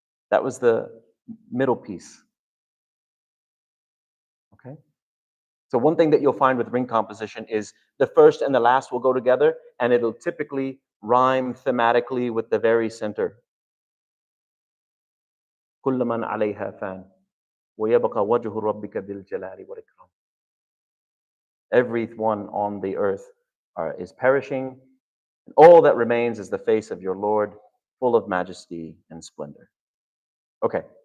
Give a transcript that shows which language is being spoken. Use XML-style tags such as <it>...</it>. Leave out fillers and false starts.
<en>That was the middle piece. Okay. So one thing that you'll find with ring composition is the first and the last will go together, and it'll typically rhyme thematically with the very center.</en> <ar>كل من عليها فان ويبقى وجه ربك ذي الجلال والإكرام.</ar> <en>Everyone on the earth is perishing, and all that remains is the face of your Lord, full of majesty and splendor. Okay.</en>